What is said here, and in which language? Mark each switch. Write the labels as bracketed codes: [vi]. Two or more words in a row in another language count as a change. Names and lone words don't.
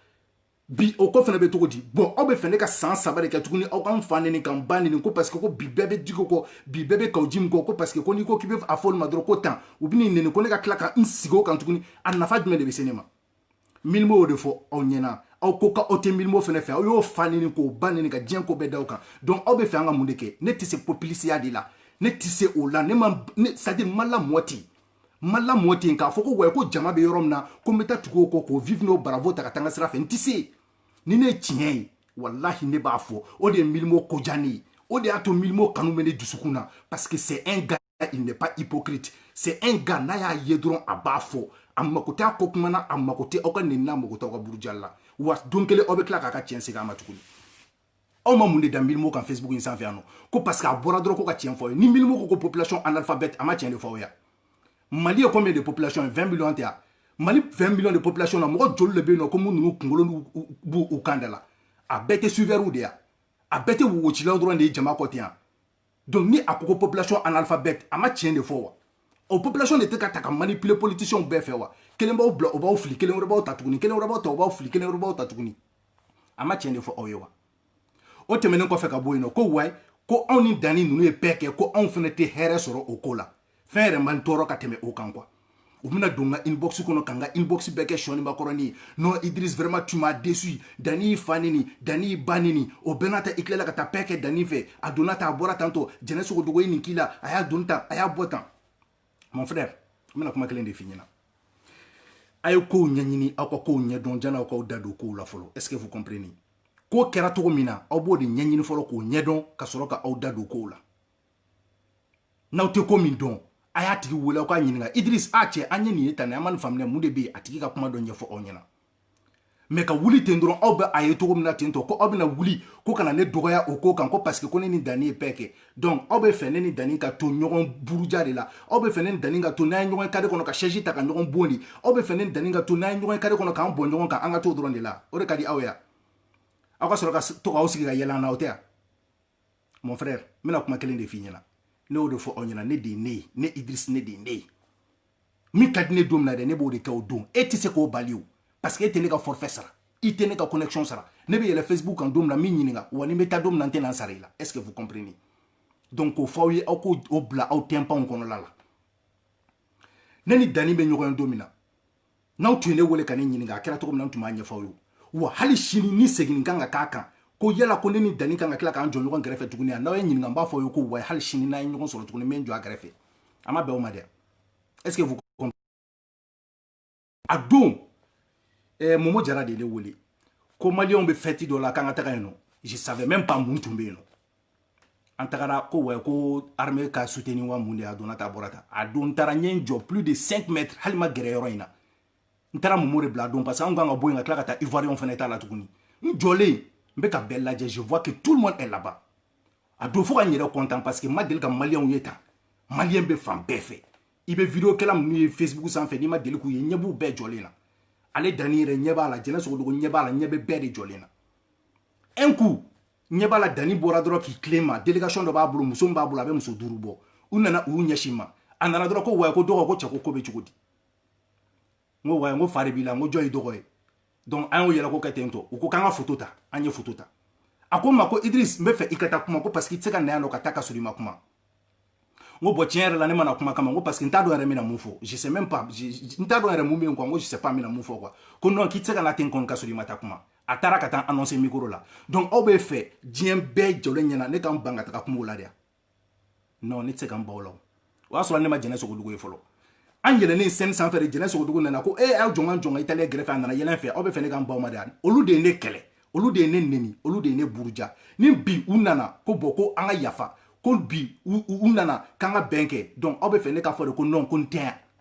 [bm] bi o ko fana bɛ cogo di bon aw bɛ fɛ ne ka san saba de kɛ tuguni aw ka n fa nɛni ka n ba nɛni ko [fr] parce que [bm] ko bi bɛɛ bɛ Diko kɔ bi bɛɛ bɛ Kawo Jim kɔ ko [fr] parce que [bm] ko n'i ko k'i bɛ a fɔ olu ma dɔrɔn ko tan u bɛ n'i nɛni ko ne ka tila ka n sigi o kan tuguni a nafa jumɛn de bɛ se ne ma Milimo y'o de fɔ aw ɲɛna aw ko k'aw tɛ Milimo fana fɛ aw y'o fa nɛni k'o ba nɛni ka diɲɛ ko bɛɛ da o kan donc aw bɛ fɛ an ka mun de kɛ ne tɛ se populisiya de la ne tɛ se o la [fr] c'est-à-dire [bm] ma lamɔ ten ma lamɔ ten k'a fɔ ko ouais ko jama bɛ yɔrɔ min na ko n bɛ taa tugu o kɔ k'o vivre n'o bravo ta ka taa n ka sira fɛ n tɛ se ni ne ye tiɲɛ ye walahi ne b'a fɔ o de ye Milimo ko diya ne ye o de y'a to Milimo kanu bɛ ne dusukun na [fr] parce que c'est un gars il n'est pas hypocrite c'est un gars [bm] n'a y'a ye dɔrɔn a b'a fɔ a mako tɛ a ko kuma na a mako tɛ aw ka nɛni n'a mako tɛ aw ka burujali la wa don kelen aw bɛ tila k'a ka tiɲɛ segin a ma tuguni aw ma mun de da Milimo kan Facebook in sanfɛ yan nɔ ko [fr] parce que [bm] a bɔra dɔrɔn ko ka tiɲɛ fɔ aw ye ni Milimo ko ko [fr] population analphabète [bm] a ma tiɲɛ de fɔ aw ye Mali ye [fr] combien de population [bm] 20 millions tɛ yan Mali [fr] 20 millions de population [bm] na mɔgɔ joli de bɛ yen nɔ ko mun ninnu kunkolo b'u u kan da la a bɛɛ tɛ suiveurs de yan a bɛɛ tɛ wocilaw dɔrɔn de ye jama kɔ ten yan donc ni a ko ko [fr] population analphabète [bm] a ma tiɲɛ de fɔ wa o population de tɛ ka ta ka [fr] manipuler politiciens [bm] bɛɛ fɛ wa kelen b'aw bila o b'aw fili kelen wɛrɛ b'aw ta tuguni kelen wɛrɛ b'aw ta o b'aw fili kelen wɛrɛ b'aw ta tuguni a ma tiɲɛ de fɔ aw ye wa o tɛmɛnen kɔfɛ ka bɔ yen nɔ ko wayi ko anw ni Dani ninnu ye bɛɛ kɛ ko anw fana tɛ hɛrɛ sɔrɔ o ko la fɛn yɛrɛ man tɔɔrɔ ka tɛmɛ o kan quoi u bɛna don n ka inbox kɔnɔ ka n ka inbox bɛɛ kɛ sɔɔni bakɔrɔni ye [fr] non Idriss vraiment tu m'as déçu [bm] Dani y'i fa nini Dani y'i ba nini o bɛɛ n'a ta i tilala ka taa bɛɛ kɛ Dani fɛ a donna tan a bɔra tan tɔ Jɛnɛ Sogodogo ye nin k'i la a y'a don tan a y'a bɔ tan [fr] mon frère [bm] n bɛna kuma kelen de f'i ɲɛna a ye kow ɲɛɲini aw ka kow ɲɛdɔn janni aw k'aw da don kow la fɔlɔ [fr] est-ce que vous comprenez [bm] ko kɛra cogo min na aw b'o de ɲɛɲini fɔlɔ k'o ɲɛdɔn ka sɔrɔ ka aw da don kow la n'aw tɛ ko min dɔn a y'a tigi wele aw k'a ɲininka Idriss a cɛ an ye nin ye tan ne an ma nin faamuya mun de bɛ yen a tigi ka kuma dɔ ɲɛfɔ aw ɲɛna mais ka wuli ten dɔrɔn aw bɛ a ye cogo min na ten tɔ ko aw bɛna wuli ko kana ne dɔgɔya o ko kan ko [fr] parce que [bm] ko ne ni Dani ye bɛɛ kɛ donc aw bɛ fɛ ne ni Dani ka to ɲɔgɔn buruja de la aw bɛ fɛ ne ni Dani ka to n'an ye ɲɔgɔn kari kɔnɔ ka chaise ta ka ɲɔgɔn bon de aw bɛ fɛ ne ni Dani ka to n'an ye ɲɔgɔn kari kɔnɔ k'an bɔn ɲɔgɔn kan an ka to dɔrɔn de la o de ka di aw ya aw ka sɔrɔ ka to k'aw sigi ka yɛlɛ an na o tɛ ya [fr] mon frère [bm] n bɛna kuma kelen de f'i ɲɛna ne y'o de fɔ aw ɲɛna ne de ye ne ye ne Idriss ne de ye ne ye min ka di ne don min na dɛ ne b'o de kɛ o don e tɛ se k'o bali o [fr] parce que [bm] e tɛ ne ka forfait sara i tɛ ne ka connexion sara ne bɛ yɛlɛ Facebook kan don min na min ɲininka wa ni n bɛ taa don min na n tɛ na n sara i la [fr] est-ce que vous comprenez [bm] donc k'o fɔ aw ye aw k'o bila aw tɛnpanw kɔnɔla la ne ni Dani bɛ ɲɔgɔn ye don min na n'aw tun ye ne wele ka ne ɲininka a kɛra cogo min na n tun b'a ɲɛfɔ aw ye wa hali sini ni segin kan ka k'a kan ko yala ko ne ni Dani kan ka tila k'an jɔ ɲɔgɔn kɛrɛfɛ tuguni n'aw ye ɲininka n b'a fɔ aw ye ko wa hali sini n'an ye ɲɔgɔn sɔrɔ tuguni n bɛ n jɔ a kɛrɛfɛ a ma bɛn o ma dɛ [fr] est-ce que vous comprenez [bm] a don Momo Jara de ne wele ko maliyɛnw bɛ fête dɔ la k'an ka taga yen nɔ [fr] je savais même pas [bm] mun tun bɛ yen nɔ an tagara ko wa ko armée ka soutenir wa mun de a donna ta bɔra ta a don n taara n ye n jɔ [fr] plus de 5 mètres [bm] hali ma gɛrɛ yɔrɔ in na n taara Momo de bila a don parce que an kan ka bɔ yen ka tila ka taa Ivoirien fana t'a la tuguni n jɔlen n bɛ ka bɛɛ lajɛ [fr] je vois que tout le monde est là-bas [bm] a don fo ka n yɛrɛ [fr] content parce que [bm] n ma deli ka maliyɛnw ye tan maliyɛn bɛ fan bɛɛ fɛ i bɛ vidéo kɛla minnu ye Facebook sanfɛ n'i ma deli k'u ye ɲɛ b'u bɛɛ jɔlen na ale Dani yɛrɛ ɲɛ b'a la Jɛnɛ Sogodogo ɲɛ b'a la ɲɛ bɛ bɛɛ de jɔlen na [fr] un coup [bm] ɲɛ b'a la Dani bɔra dɔrɔn k'i tilen ma délégation dɔ b'a bolo muso min b'a bolo a bɛ muso 5 bɔ u nana u y'u ɲɛsin ma a nana dɔrɔn ko wa ko dɔgɔ ko cɛ ko bɛ cogo di n ko wa n ko fa de b'i la n ko jɔn ye dɔgɔ ye donc an y'o yɛlɛ ko kɛ ten tɔ u ko k'an ka photo ta an ye photo ta a ko n ma ko Idriss n bɛ fɛ i ka taa kuma ko [fr] parce que [bm] i tɛ se ka na yan nɔ ka taa ka sɔrɔ i ma kuma n ko bon tiɲɛ yɛrɛ la ne ma na kuma kama n ko [fr] parce que [bm] n t'a dɔn yɛrɛ n bɛna mun fɔ [fr] je sais même pas [bm] n t'a dɔn yɛrɛ mun bɛ yen quoi n ko [fr] je sais pas [bm] n bɛna mun fɔ quoi ko non k'i tɛ se ka na ten kɔni ka sɔrɔ i ma taa kuma a taara ka taa annoncer micro la donc aw bɛ fɛ diɲɛ bɛɛ jɔlen ɲɛna ne k'an ban ka taga kuma o la de yan non ne tɛ se ka n ban o la o y'a sɔrɔ ne ma Jɛnɛ Sogodogo ye fɔlɔ an yɛlɛnnen scène sanfɛ de Jɛnɛ Sogodogo nana ko aw jɔn ka Italien gɛrɛfɛ a nana yɛlɛn fɛ aw bɛ fɛ ne k'an ban o ma de yan olu de ye ne kɛlɛ olu de ye ne neni olu de ye ne buruja ni bi u nana ko bon ko an ka yafa ko bi u nana k'an ka bɛn kɛ donc aw bɛ fɛ ne k'a fɔ de ko non ko n tɛ yan